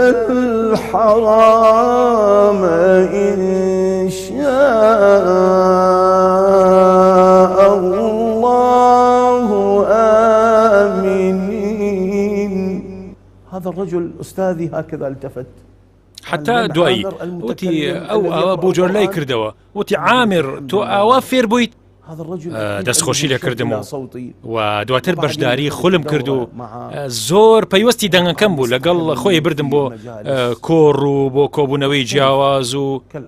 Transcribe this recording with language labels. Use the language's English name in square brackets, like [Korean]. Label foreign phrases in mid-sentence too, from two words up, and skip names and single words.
[Arabic] الحرام إن شاء الله آمنين. هذا الرجل أستاذي هكذا التفت [Central Kurdish] حتى دوایی وتی ئەو بۆ جۆر لای کردەوە وتی عامر تۆ ئاوا فێر بوویت دەستخۆشی لێ کردم و دواتر بەشداری خولم کرد و زۆر پەیوەستی دەنگەکەم بوو لەگەڵ خۆی بردم بۆ کۆڕ و بۆ کۆبوونەوەی جیاواز و